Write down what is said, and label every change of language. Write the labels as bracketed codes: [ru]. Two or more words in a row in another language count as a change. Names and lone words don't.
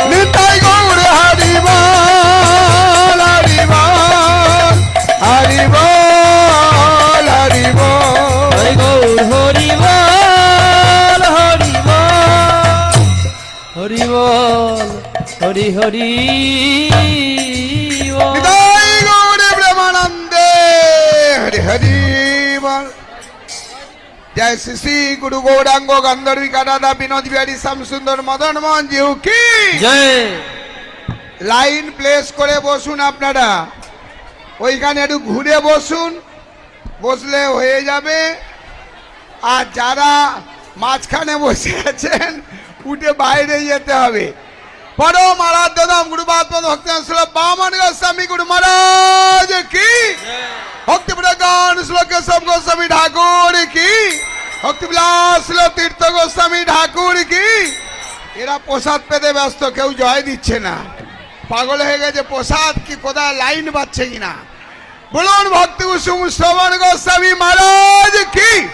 [bn] নিতাই গৌর হরি বল, হরি বল, হরি বল, হরি বল। তাই গৌর হরি বল, হরি বল, হরি বল, হরি হরি বল। নিতাই গৌর প্রেমানন্দ। जय श्री श्री गुरु गौरांग गंधर्वी कादा विनोद बिहारी श्याम सुंदर मदन मोहन জিউ কি জয় লাইন প্লেস করে বসুন আপনারা ওইখানে একটু ঘুরে বসুন বসলে হয়ে যাবে আর যারা মাঝখানে বসে আছেন উঠে বাইরে যেতে হবে পরম আরাধ্য ধাম গুরুবাত্মা ভক্তান শ্রীল বামন গোস্বামী গুরু মহারাজ কি ভক্তি প্রজ্ঞান শ্রীল কেশব গোস্বামী ঠাকুর কি ভক্তি বিলাস শ্রীল তীর্থ গোস্বামী ঠাকুর কি এরা প্রসাদ পেতে ব্যস্ত কেউ জয় দিচ্ছে না পাগল হয়ে গেছে প্রসাদ কি কোথায় লাইন পাচ্ছে কিনা বলুন ভক্তি কুসুম শ্রবণ গোস্বামী মহারাজ কি